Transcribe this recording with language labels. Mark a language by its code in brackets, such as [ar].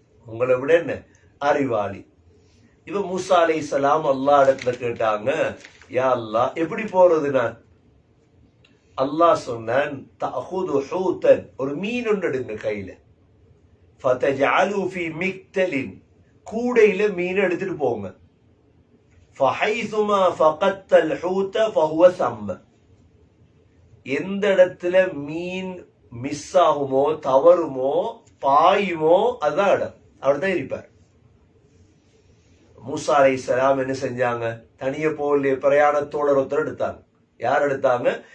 [ta] உங்களை விட என்ன அறிவாளி? இவ மூசா அலைஹிஸ்ஸலாம் அல்லாஹ் இடத்துல கேட்டாங்க, யா அல்லாஹ் எப்படி போறது நான்? அல்லாஹ் சொன்னான், [ar] தஅஹுது ஹூதன், [ta] ஒரு மீன் ஒன்று எடுங்க கையில, [ar] ஃபதஜஅலு ஃபீ மிக்தலின், [ta] கூடையில மீன் எடுத்துட்டு போங்க. [ar] فحيثما فقدت الحوت فهو ثم, [ta] எந்த இடத்துல மீன் மிஸ் ஆகுமோ, தவறுமோ, பாயுமோ அதுதான் இடம். அப்படிதான் இருப்பார். மூசா அலைஹிஸ்ஸலாம் என்ன செஞ்சாங்க? தனிய போல பிரயாணத்தோழர் ஒருத்தர் எடுத்தாங்க. யார் எடுத்தாங்க?